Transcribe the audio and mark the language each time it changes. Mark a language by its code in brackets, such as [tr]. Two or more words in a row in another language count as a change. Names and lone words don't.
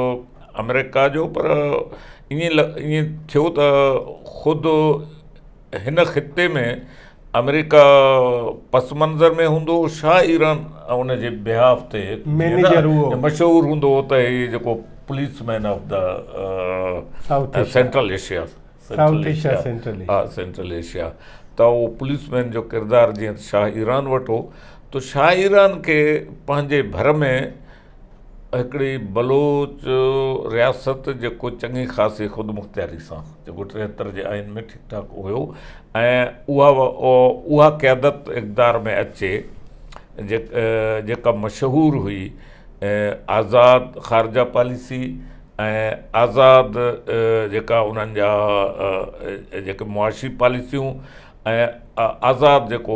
[sd] अमेरिका जो पर ईअं थियो त ख़ुदि हिन ख़िते में अमेरिका पस मंज़र में हूंदो, शाह ईरान उन जे बिहाफ ते मशहूरु हूंदो त हीअ जेको [en] policeman of the Central Asia, Central Asia, [sd] त उहो पुलिसमैन जो किरदारु जीअं शाह ईरान वटि हो। त शाह ईरान खे पंहिंजे भर में हिकिड़ी बलोच रियासत जेको चङी ख़ासी ख़ुदि मुख़्तियारी सां जेको 73 जे आइन में ठीकु ठाक हुयो ऐं उहा क़यादत इक़्तिदार में अचे जेका मशहूरु हुई आज़ाद ख़ारजा पॉलिसी ऐं आज़ाद जेका उन्हनि जा जेके मुआशी पॉलिसियूं ऐं आज़ाद